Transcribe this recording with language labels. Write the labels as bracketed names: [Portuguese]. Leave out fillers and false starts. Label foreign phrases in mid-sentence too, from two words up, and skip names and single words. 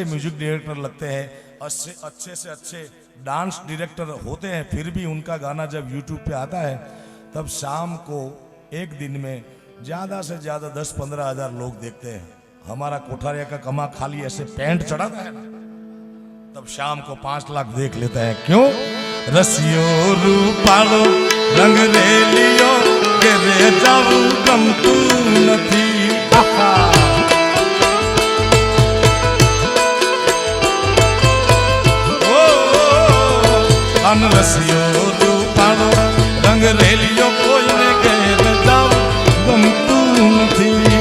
[Hindi] म्यूजिक डायरेक्टर लगते हैं अच्छे से अच्छे डांस डायरेक्टर होते हैं फिर भी उनका गाना जब यूट्यूब पे आता है तब शाम को एक दिन में ज़्यादा से ज़्यादा 10-15 हज़ार लोग देखते हैं हमारा कोठारिया का कमा खाली ऐसे पैंट चढ़ाता है ना तब शाम को 5 लाख देख लेते हैं क्यों [Gujarati] રસિયો રૂપાળો રંગ રેલીયો કે રે જાઉં ગમતું નથી આહા ઓ અન રસિયો રૂપાળો રંગ રેલીયો કોઈ ને કે રે જાઉં ગમતું નથી